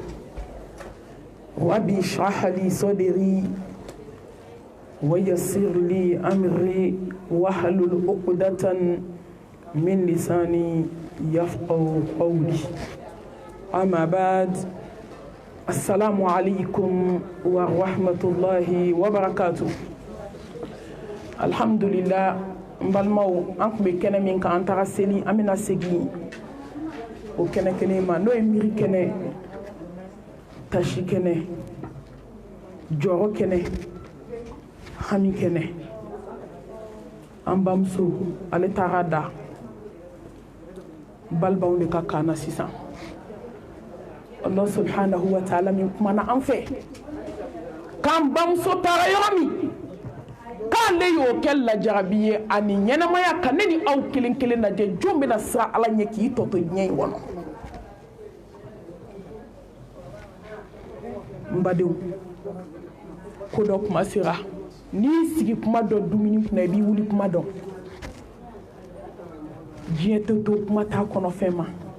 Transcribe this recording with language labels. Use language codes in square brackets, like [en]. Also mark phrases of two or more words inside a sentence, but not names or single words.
[ar] ربي اشرح لي صدري ويسر لي أمري واحلل عقدة من لساني يفقهوا قولي أما بعد السلام عليكم ورحمة الله وبركاته الحمد لله [bm] mbalmaw an kun bɛ kɛnɛ min kan an taga seli an bɛna segin o kɛnɛ kelen ma n'o ye miiri kɛnɛ tasi kɛnɛ jɔrɔ kɛnɛ hami kɛnɛ an bamuso ale taga da balibaw de ka kan na sisan [ar] الله سبحانه وتعالى [bm] min kumana an fɛ k'an bamuso taara yɔrɔ min k'ale y'o kɛ lajarabi ye ani ɲɛnamaya ka ne ni aw kelen kelen lajɛ jɔn bɛna siran ala ɲɛ k'i tɔtɔ diɲɛ in kɔnɔ n badenw ko dɔ kuma sera n'i sigi kuma dɔ dumuni kunna i b'i wuli kuma dɔn diɲɛ tɛ to kuma t'a kɔnɔ fɛn ma